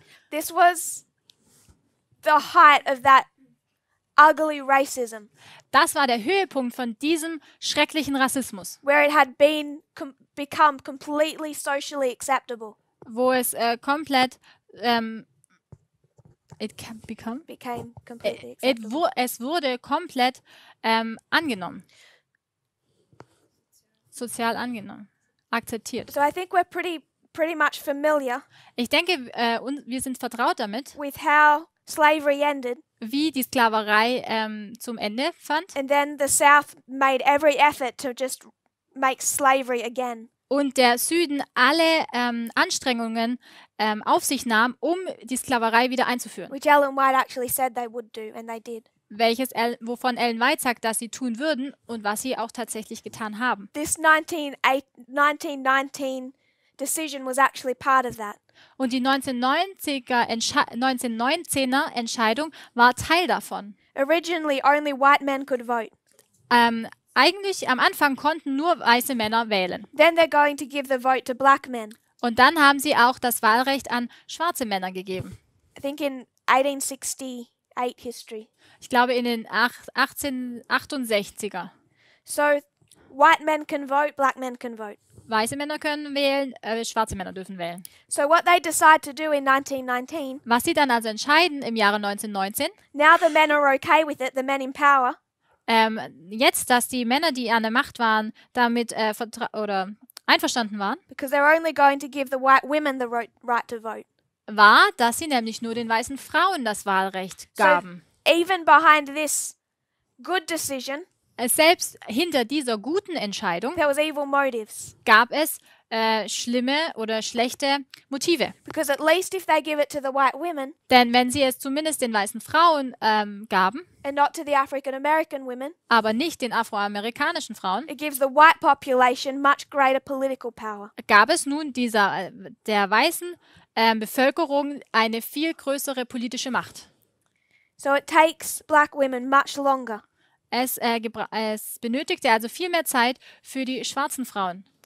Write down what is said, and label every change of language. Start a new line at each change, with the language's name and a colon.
English: This was the height of that ugly racism,
German: Das war der Höhepunkt von diesem schrecklichen Rassismus,
English: where it had become completely socially acceptable.
German: wo es komplett
English: Became completely acceptable.
German: es wurde komplett angenommen. Sozial angenommen, akzeptiert.
English: So I think we're pretty much familiar
German: Ich denke, wir sind vertraut damit,
English: with how slavery ended,
German: wie die Sklaverei zum Ende fand
English: and then the South made every effort to just make slavery again.
German: und der Süden alle Anstrengungen auf sich nahm, um die Sklaverei wieder einzuführen.
English: Which Ellen White actually said they would do, and they did.
German: Wovon Ellen White sagt, dass sie tun würden und was sie auch tatsächlich getan haben.
English: This 1919 decision was actually part of that.
German: Und die 1919er Entscheidung war Teil davon.
English: Originally, only white men could vote.
German: Eigentlich am Anfang konnten nur weiße Männer wählen.
English: Then they're going to give the vote to black men.
German: Und dann haben sie auch das Wahlrecht an schwarze Männer gegeben.
English: I think in 1868 history.
German: Ich glaube in den 1868er.
English: So white men can vote, black men can vote.
German: Weiße Männer können wählen, schwarze Männer dürfen wählen.
English: So what they decide to do in 1919,
German: Was sie dann also entscheiden im Jahre 1919,
English: now the men are okay with it, the men in power,
German: jetzt, dass die Männer, die an der Macht waren, damit einverstanden waren,
English: because they're only going to give the white women the right to vote.
German: war, dass sie nämlich nur den weißen Frauen das Wahlrecht gaben.
English: So even behind this good decision,
German: Selbst hinter dieser guten Entscheidung
English: there was evil motives.
German: gab es schlimme oder schlechte Motive.
English: Because at least if they give it to the white women
German: Denn wenn sie es zumindest den weißen Frauen gaben,
English: and not to the African American women,
German: aber nicht den afroamerikanischen Frauen,
English: it gives the white population much greater political power.
German: gab es nun der weißen Bevölkerung eine viel größere politische Macht.
English: So it takes black women much longer.
German: Es benötigte also viel mehr Zeit für die schwarzen Frauen.